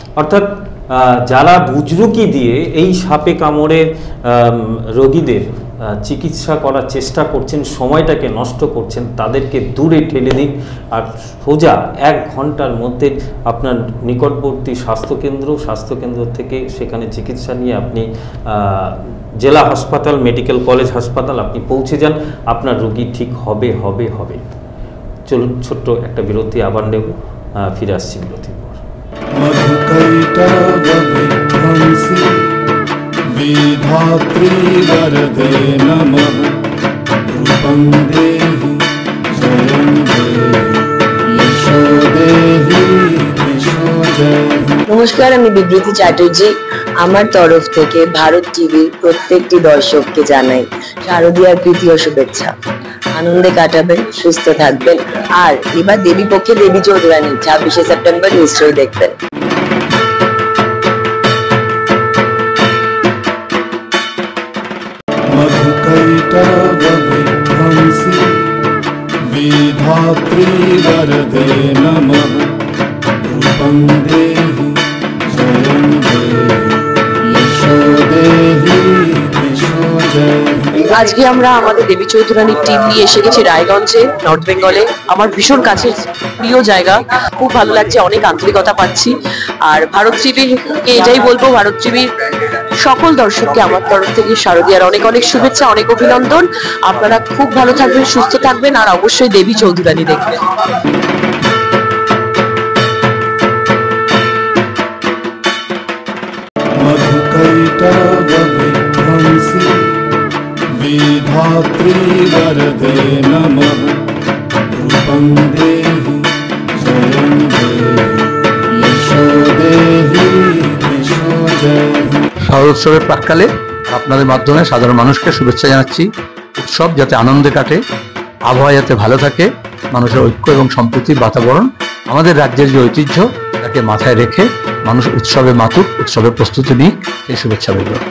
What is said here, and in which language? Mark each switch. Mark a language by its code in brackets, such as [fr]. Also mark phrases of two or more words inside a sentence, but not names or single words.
[bn] অর্থাৎ যারা বুজরুকি দিয়ে এই সাপে কামড়ে রোগীদের চিকিৎসা করার চেষ্টা করছেন, সময়টাকে নষ্ট করছেন, তাদেরকে দূরে ঠেলে দিন, আর সোজা 1 ঘন্টার মধ্যে আপনার নিকটবর্তী স্বাস্থ্যকেন্দ্র থেকে সেখানে চিকিৎসা নিয়ে আপনি জেলা হাসপাতাল, মেডিকেল কলেজ হাসপাতাল আপনি পৌঁছে যান, আপনার রোগী ঠিক হবে। চলুন ছোট্ট একটা বিরতি আবার নেব, ফিরে আসছি বিরতির পর। [sa] मधुकैटवविध्वंसी विधात्री वरदे नमः रूपं देहि जयं देहि यशो देहि यशो जयहि। [bn] নমস্কার, আমি বিবৃতি চ্যাটার্জি। আমার তরফ থেকে ভারত টিভির প্রত্যেকটি দর্শককে জানাই শারদীয়ার প্রীতি ও শুভেচ্ছা। আনন্দে কাটাবেন, সুস্থ থাকবেন। আর এবার দেবী পক্ষে দেবী চৌধুরানী 26শে সেপ্টেম্বর নিশ্চয়ই দেখবেন। [sa] मधुकैटवविध्वंसी विधात्री वरदे नमः रूपं देहि जयं देहि यशो देहि यशो जयहि। [bn] আজকে আমরা আমাদের দেবী চৌধুরানীর টিম নিয়ে এসে গেছি রায়গঞ্জে, নর্থ বেঙ্গলে। আমার ভীষণ কাছের প্রিয় জায়গা, খুব ভালো লাগছে, অনেক আন্তরিকতা পাচ্ছি। আর ভারত টিভিকে এটাই বলবো, ভারত টিভির সকল দর্শককে আমার তরফ থেকে শারদীয়ার অনেক অনেক শুভেচ্ছা, অনেক অভিনন্দন। আপনারা খুব ভালো থাকবেন, সুস্থ থাকবেন, আর অবশ্যই দেবী চৌধুরানী দেখবেন। [sa] मधुकैटवविध्वंसी विधात्री वरदे नमः रूपं देहि जयं देहि यशो देहि यशो जयहि। [bn] শারদোৎসবের প্রাক্কালে আপনাদের মাধ্যমে সাধারণ মানুষকে শুভেচ্ছা জানাচ্ছি। উৎসব যাতে আনন্দে কাটে, আবহাওয়া যাতে ভালো থাকে, মানুষের ঐক্য এবং সম্প্রীতির বাতাবরণ, আমাদের রাজ্যের যে ঐতিহ্য তাকে মাথায় রেখে মানুষ উৎসবে মাতুক, উৎসবের প্রস্তুতি নিক, এই শুভেচ্ছা রইল।